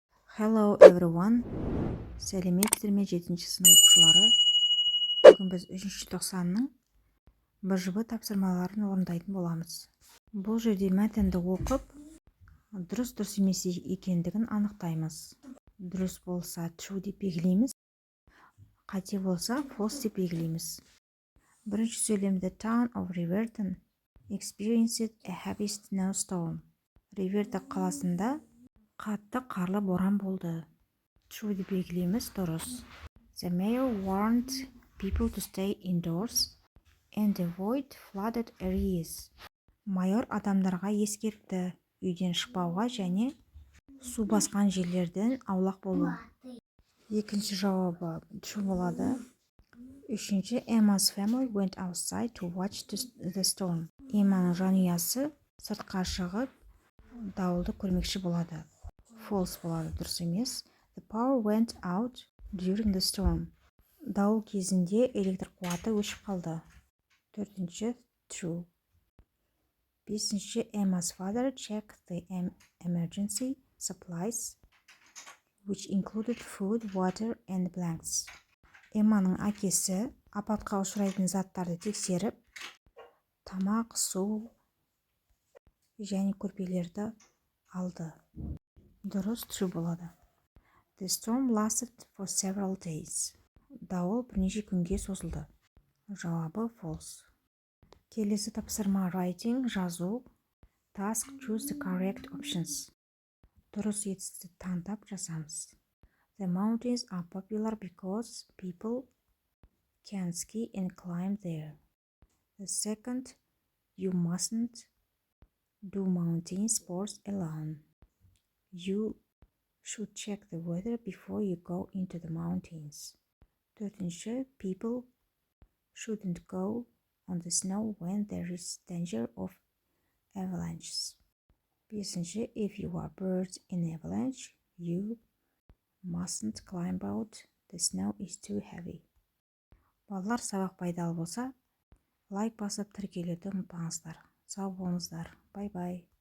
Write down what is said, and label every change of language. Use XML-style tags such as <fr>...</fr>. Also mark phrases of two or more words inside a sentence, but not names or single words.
<en>Hello everyone.</en> <kk>Сәлеметсіздер ме 7-ші сынып оқушылары? Бүгін біз 3-ші тоқсанның БЖБ тапсырмаларын орындайтын боламыз. Бұл жерде мәтінді оқып, дұрыс емес екендігін анықтаймыз. Дұрыс болса true деп белгілейміз, қате болса false деп белгілейміз. Бірінші сөйлем:</kk> <en>The town of Riverton experienced a heavy snowstorm.</en> <kk>Riverton қаласында қатты қарлы боран болды. True деп белгілейміз, дұрыс.</kk> <en>The mayor warned people to stay indoors and avoid flooded areas.</en> <kk>Майор адамдарға ескертті, үйден шықпауға және су басқан жерлерден аулақ болу. Екінші жауабы true болады. Үшінші:</kk> <en>Emma's family went outside to watch the storm.</en> <kk>Эмманың жанұясы сыртқа шығып дауылды көрмекші болады. False болады, дұрыс емес.</kk> <en>The power went out during the storm.</en> <kk>Дауыл кезінде электр қуаты өшіп қалды. Төртінші: true. Бесінші:</kk> <en>Emma's father checked the emergency supplies, which included food, water and blankets.</en> <kk>Эмманың әкесі апатқа ұшырайтын заттарды тексеріп, тамақ, су және көрпелерді алды. Дұрыс, true болады.</kk> <en>The storm lasted for several days.</en> <kk>Дауыл бірнеше күнге созылды. Жауабы false. Келесі тапсырма writing, жазу.</kk> <en>Task: choose the correct options.</en> <kk>Дұрыс етісті таңдап жазамыз.</kk> <en>The mountains are popular because people can ski and climb there. The second: you mustn't do mountain sports alone. You should check the weather before you go into the mountains. Төртінші: people shouldn't go on the snow when there is danger of avalanches. Бесінші: if you are birds in avalanche, you mustn't climb out. The snow is too heavy.</en> <kk>Балалар, сабақ пайдалы болса, лайк басып тіркелуді ұмытпаңыздар. Сау болыңыздар. Бай-бай.</kk>